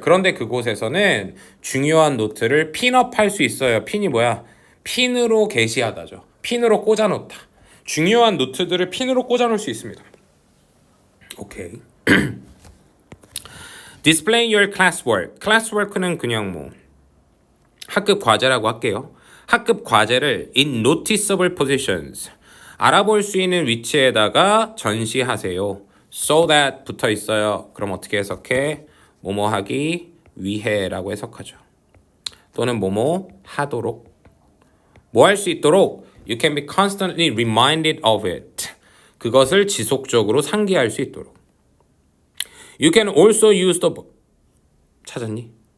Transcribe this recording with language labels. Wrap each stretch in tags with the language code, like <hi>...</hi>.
<ko>그런데 그곳에서는 중요한 노트를 핀업할 수 있어요. 핀이 뭐야? 핀으로 게시하다죠. 핀으로 꽂아놓다. 중요한 노트들을 핀으로 꽂아놓을 수 있습니다. 오케이.</ko> <en>Display your classwork.</en> <ko>classwork는 그냥 뭐 학급 과제라고 할게요. 학급 과제를</ko> <en>in noticeable positions.</en> <ko>알아볼 수 있는 위치에다가 전시하세요.</ko> <en>So that</en> <ko>붙어 있어요. 그럼 어떻게 해석해? 뭐뭐 하기 위해라고 해석하죠. 또는 뭐뭐 하도록. 뭐 할 수 있도록</ko> <en>You can be constantly reminded of it.</en> <ko>그것을 지속적으로 상기할 수 있도록.</ko> <en>You can also use the</en> <ko>찾았니?</ko>